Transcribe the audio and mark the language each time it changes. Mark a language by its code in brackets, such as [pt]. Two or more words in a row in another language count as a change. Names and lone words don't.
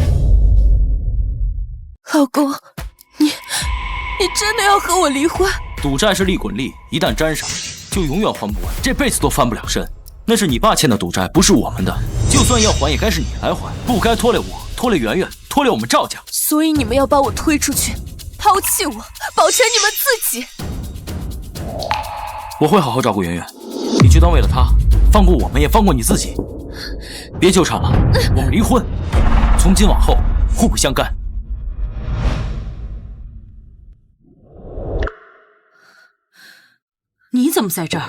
[zh] 老公，你真的要和我离婚？赌债是利滚利，一旦沾上，就永远还不完，这辈子都翻不了身。那是你爸欠的赌债，不是我们的。就算要还，也该是你来还，不该拖累我，拖累圆圆，拖累我們趙家。所以你們要把我推出去，拋棄我，保全你們自己。我會好好照顧圓圓，你就當為了她，放過我們，也放過你自己。別糾纏了，我們離婚，從今往後互不相干。你怎麼在這兒？